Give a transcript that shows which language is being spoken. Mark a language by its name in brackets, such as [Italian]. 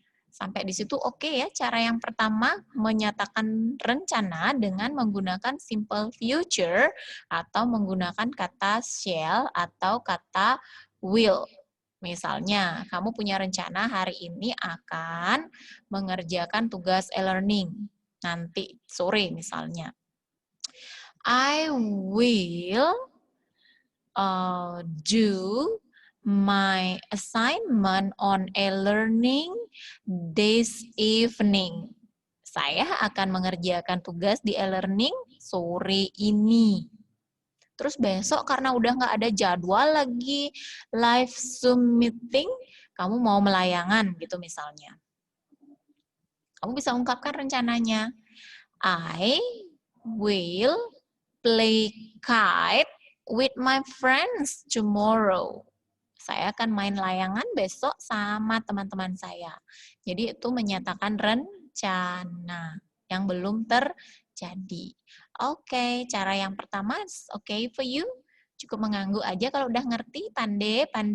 [Indonesian] Sampai di situ oke ya. Cara yang pertama menyatakan rencana dengan menggunakan simple future atau menggunakan kata shall atau kata will. Misalnya, kamu punya rencana hari ini akan mengerjakan tugas e-learning. Nanti sore misalnya. [English] I will do my assignment on e-learning this evening. [Indonesian] Saya akan mengerjakan tugas di e-learning sore ini. Terus besok karena udah nggak ada jadwal lagi live Zoom meeting, kamu mau melayangan gitu misalnya. Kamu bisa ungkapkan rencananya. [English] I will play kite with my friends tomorrow. [Indonesian] Saya akan main layangan besok sama teman-teman saya. Jadi itu menyatakan rencana yang belum terjadi. Oke, cara yang pertama [English] okay for you. [Indonesian] Cukup mengangguk aja kalau udah ngerti. Pande.